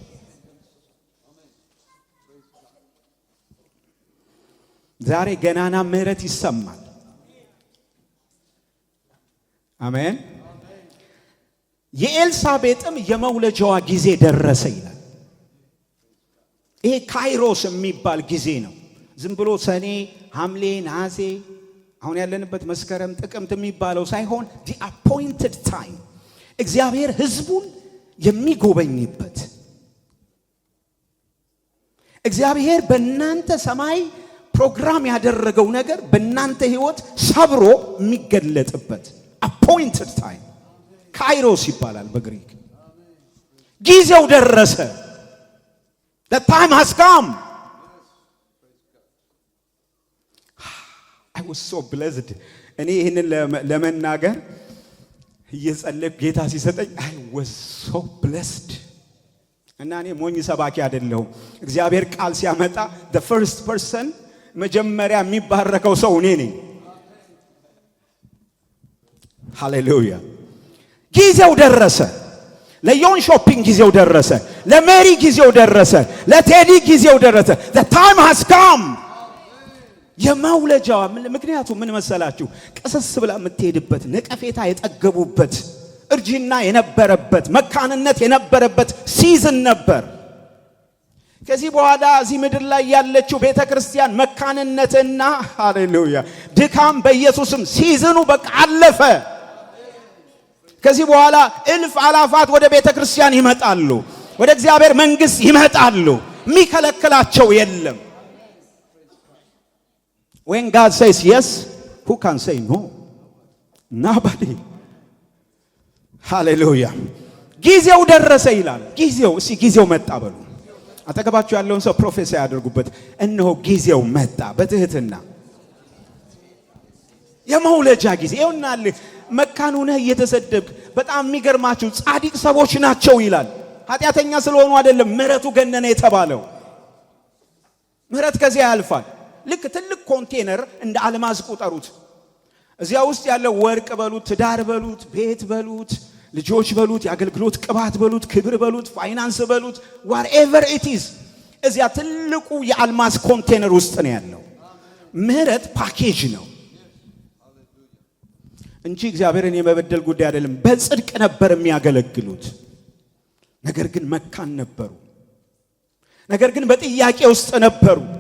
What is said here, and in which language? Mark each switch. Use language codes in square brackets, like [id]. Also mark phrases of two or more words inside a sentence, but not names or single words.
[am] ዛሬ ገናና ምህረት ይሰማል። አሜን። የኤልሳቤጥም የመውለጃዋ ጊዜ ደረሰ ይላል። ይሄ ካይሮስ የሚባል ጊዜ ነው። ዝም ብሎ ሰኔ፣ ሐምሌ፣ ነሐሴ አሁን ያለንበት መስከረም፣ ጥቅምት የሚባለው ሳይሆን [en] the appointed time [am] እግዚአብሔር ህዝቡን የሚጎበኝበት እግዚአብሔር በእናንተ ሰማይ ፕሮግራም ያደረገው ነገር በእናንተ ህይወት ሰብሮ የሚገለጥበት [en] appointed time [am] ካይሮስ ይባላል በግሪክ። ጊዜው ደረሰ። [en] The time has come. I was so blessed. [am] እኔ ይህንን ለመናገር እየጸለይኩ ጌታ ሲሰጠኝ [en] I was so blessed። [am] እና እኔ ሞኝ ሰባኪ አይደለሁም። እግዚአብሔር ቃል ሲያመጣ [en] the first person [am] መጀመሪያ የሚባረከው ሰው እኔ ነኝ። ሃሌሉያ። ጊዜው ደረሰ። ለዮን ሾፒንግ ጊዜው ደረሰ። ለሜሪ ጊዜው ደረሰ። ለቴዲ ጊዜው ደረሰ። [en] the time has come። [am] የመውለጃዋ ምክንያቱም ምን መሰላችሁ? ቀሰስ ብላ የምትሄድበት፣ ነቀፌታ የጠገቡበት፣ እርጅና የነበረበት፣ መካንነት የነበረበት ሲዝን ነበር። ከዚህ በኋላ እዚህ ምድር ላይ ያለችው ቤተክርስቲያን መካንነትና ሃሌሉያ ድካም በኢየሱስም ሲዝኑ በቃ አለፈ። ከዚህ በኋላ እልፍ አላፋት ወደ ቤተክርስቲያን ይመጣሉ፣ ወደ እግዚአብሔር መንግስት ይመጣሉ። የሚከለክላቸው የለም። [en] When God says yes, who can say no? Nobody. [am] ሃሌሉያ። ጊዜው ደረሰ ይላል። ጊዜው መጣ በሉ። አጠገባችሁ ያለውን ሰው ፕሮፌሰር ያደርጉበት። እነሆ ጊዜው መጣ። በትህትና የመውለጃ ጊዜ ይሆናል። መካን ሆነህ እየተሰደብክ በጣም የሚገርማችሁ ጻድቅ ሰዎች ናቸው ይላል። ኃጢአተኛ ስለሆኑ አይደለም ምሕረቱ ገነነ የተባለው። ምሕረት ከዚያ ያልፋል። ልክ ትልቅ ኮንቴነር እንደ አልማዝ ቁጠሩት። እዚያ ውስጥ ያለው ወርቅ በሉት፣ ትዳር በሉት፣ ቤት በሉት፣ ልጆች በሉት፣ የአገልግሎት ቅባት በሉት፣ ክብር በሉት፣ ፋይናንስ በሉት፣ [en] whatever it is [am] እዚያ ትልቁ የአልማዝ ኮንቴነር ውስጥ ነው ያለው። ምሕረት ፓኬጅ ነው እንጂ እግዚአብሔርን የመበደል ጉዳይ አይደለም። በጽድቅ ነበር የሚያገለግሉት። ነገር ግን መካን ነበሩ። ነገር ግን በጥያቄ ውስጥ ነበሩ።